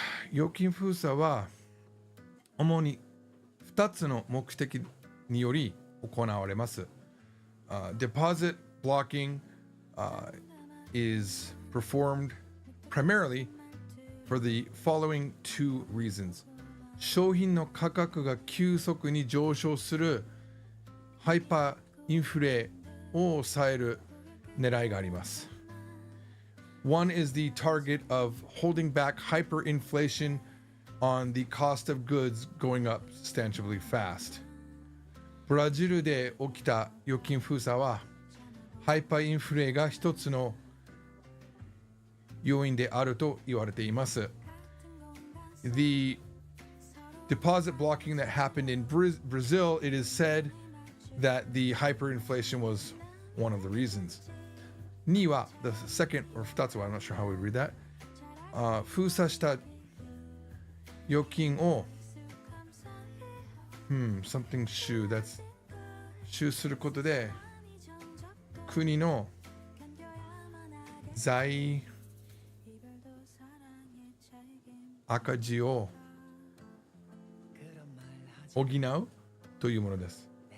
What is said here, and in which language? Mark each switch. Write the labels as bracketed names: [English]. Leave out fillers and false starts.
[Japanese] 預金封鎖は主に2つの目的により行われます。 [English] Deposit blocking is performed primarily for the following two reasons. [Japanese] 商品の価格が急速に上昇するハイパーインフレを抑える狙いがあります。 [English] One is the target of holding back hyperinflation on the cost of goods going up substantially fast. [Japanese] ブラジルで起きた預金封鎖はハイパーインフレが一つの要因であると言われています。 [English] The deposit blocking that happened in Brazil, it is said that the hyperinflation was one of the reasons. 2は the second or 2つは I'm not sure how we read that. [Japanese] 封鎖した預金をsomething 収することで国の財赤字を補うというものです。